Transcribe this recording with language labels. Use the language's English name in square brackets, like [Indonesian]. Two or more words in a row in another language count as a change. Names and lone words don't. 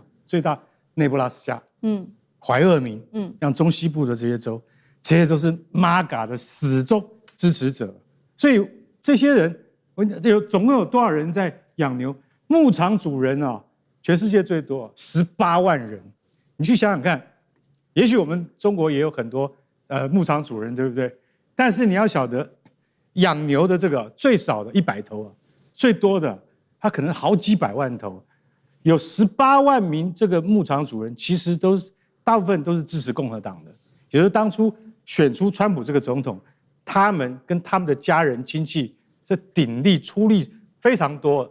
[Chinese] 最大內布拉斯加，懷俄明，像中西部的這些州，這些都是 MAGA 的死忠支持者，所以這些人總共有多少人在養牛？牧場主人啊，全世界最多18萬人，你去想想看，也許我們中國也有很多牧場主人，對不對？但是你要曉得，養牛的這個最少的100頭啊，最多的他可能好幾百萬頭，有18萬名這個牧場主人，其實大部分都是支持共和黨的，也就是當初選出川普這個總統，他們跟他們的家人親戚這鼎力出力非常多。